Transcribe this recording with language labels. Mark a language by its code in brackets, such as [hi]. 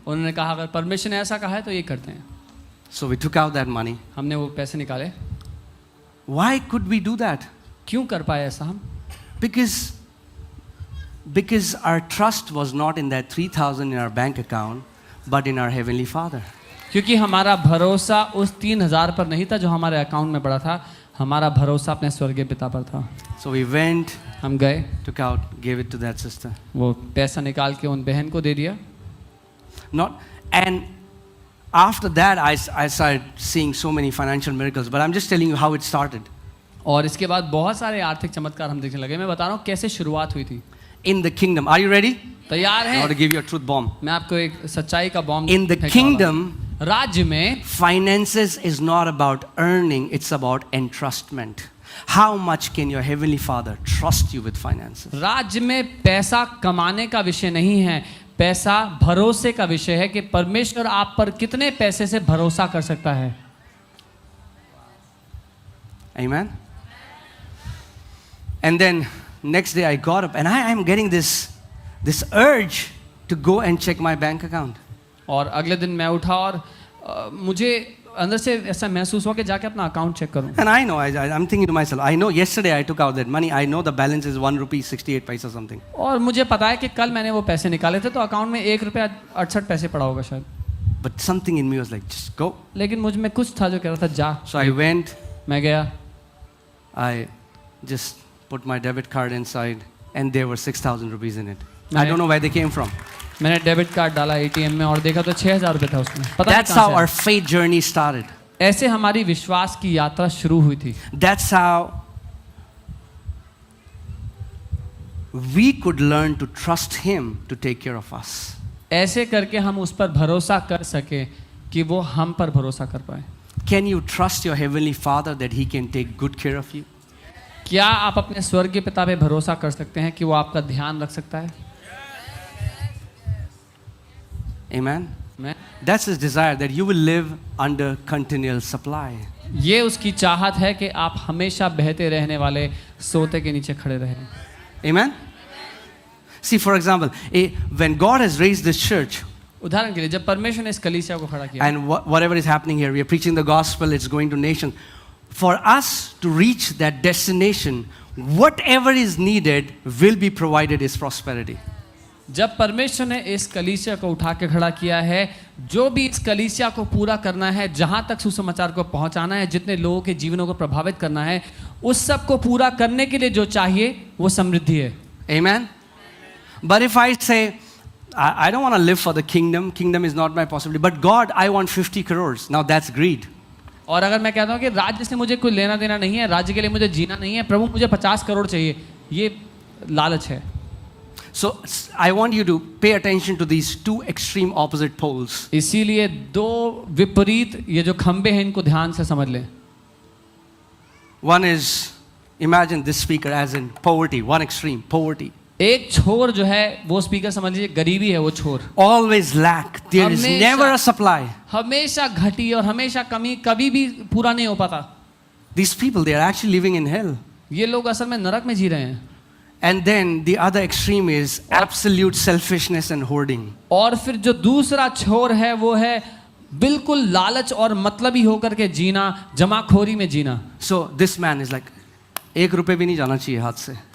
[hi] उन्होंने कहा अगर परमेश्वर ने ऐसा कहा है तो ये करते हैं. [en] So we took out that money. [hi] हमने वो पैसे निकाले. [en] Why could we do that? [hi] क्यों कर पाए ऐसा हम? [en] Because our trust was not in that 3,000 in our bank account, but in our Heavenly Father. [hi] क्योंकि हमारा भरोसा उस 3,000 पर नहीं था जो हमारे अकाउंट में पड़ा था, हमारा भरोसा अपने स्वर्गीय पिता पर था. [en] So we went, [hi] हम गए, [en] took out, gave it to that sister. [hi] वो पैसा निकाल के उन बहन को दे दिया. [en] And after that, I started seeing so many financial miracles. But I'm just telling you how it started. [hi] और इसके बाद बहुत सारे आर्थिक चमत्कार हम देखने लगे. मैं बता रहा हूँ कैसे शुरुआत हुई थी. [en] In the kingdom, are you ready? [hi] तैयार [en] I [hi] हैं? [en] want to give you a truth bomb. [hi] मैं आपको एक सच्चाई का बॉम्ब. [en] In the kingdom, [hi] राज्य में [en] finances is not about earning, it's about entrustment. How much can your Heavenly Father trust you with finances? [hi] राज्य में पैसा कमाने का विषय नहीं है, पैसा भरोसे का विषय है कि परमेश्वर आप पर कितने पैसे से भरोसा कर सकता है. [en] Amen? And then next day I got up and I am getting this urge to go and check my bank account. [hi] और अगले दिन मैं उठा और मुझे अंदर से ऐसा महसूस हुआ कि जाके अपना अकाउंट चेक करूं. [en] And I know, I'm thinking to myself, I know yesterday I took out that money, I know the balance is 1 rupee 68 paisa something. [hi] और मुझे पता है कि कल मैंने वो पैसे निकाले थे तो अकाउंट में 1 रुपया 68 पैसे पड़ा होगा शायद. [en] But something in me was like, just go. [hi] लेकिन मुझ में कुछ था जो कह रहा था जा. [en] So I went, [hi] मैं गया, [en] I just put my debit card inside and there were 6,000 rupees in it. I don't know where they came from. [hi] मैंने डेबिट कार्ड डाला एटीएम में और देखा तो 6,000 रुपये था उसमें. पता नहीं [en] That's [hi] कहाँ [en] how [hi] से [en] our [hi] आया. [en] faith journey started. [hi] ऐसे हमारी विश्वास की यात्रा शुरू हुई थी. [en] That's how we could learn to trust Him to take care of us. [hi] ऐसे करके हम उस पर भरोसा कर सके कि वो हम पर भरोसा कर पाए. [en] Can you trust your Heavenly Father that He can take good care of you? [hi] क्या आप अपने स्वर्गीय पिता पे भरोसा कर सकते हैं कि वो आपका ध्यान रख सकता है? [en] Amen? [hi] मैं [en] That's His desire, that you will live under continual supply. [hi] ये उसकी चाहत है कि आप हमेशा बहते रहने वाले सोते के नीचे खड़े रहें. [en] Amen? See, for example, when God has raised this church, [hi] उदाहरण के लिए जब परमेश्वर ने इस कलीसिया को खड़ा किया [en] and whatever is happening here, we are preaching the gospel, it's going to nations. For us to reach that destination, whatever is needed will be provided is prosperity. [hi] जब परमेश्वर ने इस कलीसिया को उठा के खड़ा किया है, जो भी इस कलीसिया को पूरा करना है, जहां तक सुसमाचार को पहुंचाना है, जितने लोगों के जीवनों को प्रभावित करना है, उस सब को पूरा करने के लिए जो चाहिए वो समृद्धि है. [en] Amen? But if I say, I don't want to live for the kingdom is not my possibility, but God, I want 50 crores. Now that's greed. [hi] और अगर मैं कहता हूँ कि राज्य से मुझे कोई लेना देना नहीं है, राज्य के लिए मुझे जीना नहीं है, प्रभु मुझे 50 करोड़ चाहिए, ये लालच है. [en] So I want you to pay attention to these two extreme opposite poles. [hi] इसीलिए दो विपरीत ये जो खंबे हैं इनको ध्यान से समझ लें. [en] One is, imagine this speaker as in poverty, one extreme, poverty. [hi] एक छोर जो है वो स्पीकर समझ लीजिए गरीबी है वो छोर. [en] Always lack, there is never a supply. [hi] हमेशा घटी और हमेशा कमी, कभी भी पूरा नहीं हो पाता. [en] These people, they are actually living in hell. [hi] ये लोग असल में नरक में जी रहे हैं. [en] And then the other extreme is absolute selfishness and hoarding. [hi] और फिर जो दूसरा छोर है वो है बिल्कुल लालच और मतलबी होकर के जीना, जमाखोरी में जीना. [en] So this man is like, [hi] 1 रुपए भी नहीं जाना चाहिए हाथ से.